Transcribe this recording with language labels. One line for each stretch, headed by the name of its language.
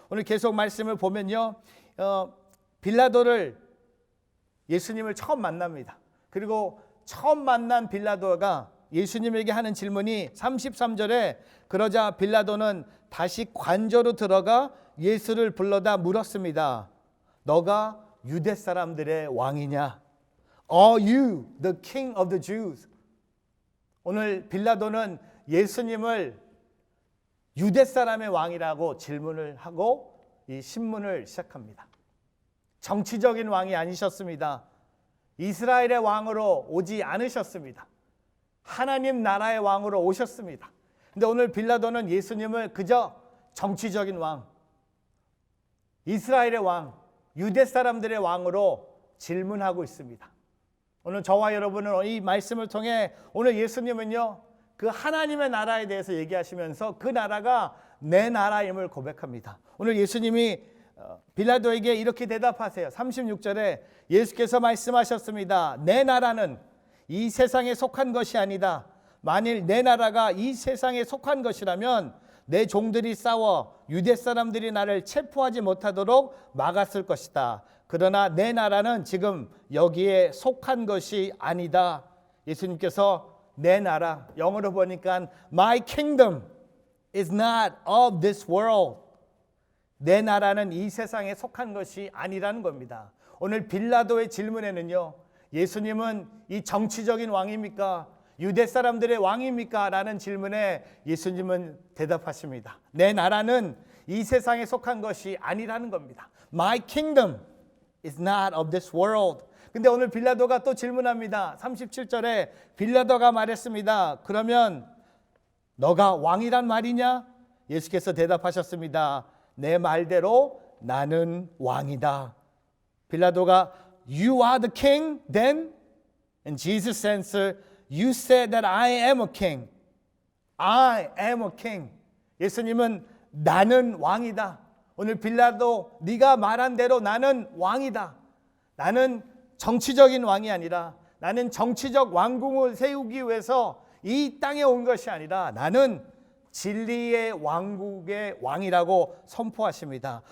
Korean: 오늘 계속 말씀을 보면요, 빌라도를 예수님을 처음 만납니다. 그리고 처음 만난 빌라도가 예수님에게 하는 질문이 33절에, 그러자 빌라도는 다시 관저로 들어가 예수를 불러다 물었습니다. 너가 유대 사람들의 왕이냐?
English: Are you the king of the Jews?
Korean: 오늘 빌라도는 예수님을 유대 사람의 왕이라고 질문을 하고 이 신문을 시작합니다. 정치적인 왕이 아니셨습니다. 이스라엘의 왕으로 오지 않으셨습니다. 하나님 나라의 왕으로 오셨습니다. 근데 오늘 빌라도는 예수님을 그저 정치적인 왕, 이스라엘의 왕, 유대 사람들의 왕으로 질문하고 있습니다. 오늘 저와 여러분은 이 말씀을 통해 오늘 예수님은요 그 하나님의 나라에 대해서 얘기하시면서 그 나라가 내 나라임을 고백합니다. 오늘 예수님이 빌라도에게 이렇게 대답하세요. 36절에 예수께서 말씀하셨습니다. 내 나라는 이 세상에 속한 것이 아니다. 만일 내 나라가 이 세상에 속한 것이라면 내 종들이 싸워 유대 사람들이 나를 체포하지 못하도록 막았을 것이다. 그러나 내 나라는 지금 여기에 속한 것이 아니다. 예수님께서 내 나라, 영어로 보니까
English: My kingdom is not of this world.
Korean: 내 나라는 이 세상에 속한 것이 아니라는 겁니다. 오늘 빌라도의 질문에는요, 예수님은 이 정치적인 왕입니까? 유대 사람들의 왕입니까? 라는 질문에 예수님은 대답하십니다. 내 나라는 이 세상에 속한 것이 아니라는 겁니다.
English: My kingdom is not of this world.
Korean: 근데 오늘 빌라도가 또 질문합니다. 37절에 빌라도가 말했습니다. 그러면 너가 왕이란 말이냐? 예수께서 대답하셨습니다. 내 말대로 나는 왕이다.
English: 빌라도가 You are the king then? And Jesus answered, You said that I am a king. I am a king.
Korean: 예수님은 나는 왕이다. 오늘 빌라도 네가 말한 대로 나는 왕이다. 나는 정치적인 왕이 아니라, 나는 정치적 왕궁을 세우기 위해서 이 땅에 온 것이 아니라 나는 진리의 왕국의 왕이라고 선포하십니다.